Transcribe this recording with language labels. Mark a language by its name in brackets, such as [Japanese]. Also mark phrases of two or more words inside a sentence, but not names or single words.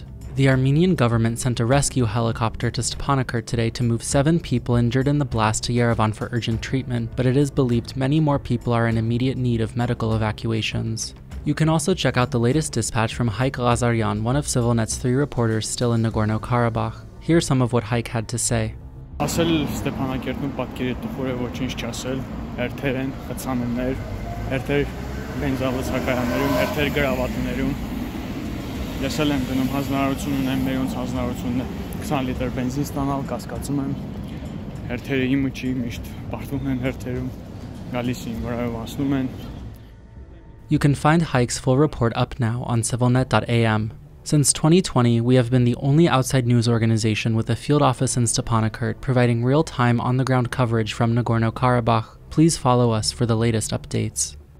[English] The Armenian government sent a rescue helicopter to Stepanakert today to move 7 people injured in the blast to Yerevan for urgent treatment, but it is believed many more people are in immediate need of medical evacuations. You can also check out the latest dispatch from Hayk Ghazaryan, one of CivilNet's 3 reporters still in Nagorno-Karabakh. Here's some of what Hayk had to say. [Armenian] Ասել Ստեփանակերտում պատկերի տխուր է ոչինչ չասել, հերթեր են, խցանումներ, հերթեր բենզավոզակայաններում, հերթեր գրավատներում։ Լսել եմ գնում հանձնարարություն ունեմ, մերոնց հանձնարարությունն է 20 լիտր բենզին ստանալ, կասկածում եմ։ Հերթերը իմը չի, միշտ պարտվում են հերթերում, գալիս են վրայով անցնում են։ [English] You can find Hayk's full report up now on CivilNet.am. Since 2020, we have been the only outside news organization with a field office in Stepanakert providing real-time on-the-ground coverage from Nagorno-Karabakh. Please follow us for the latest updates.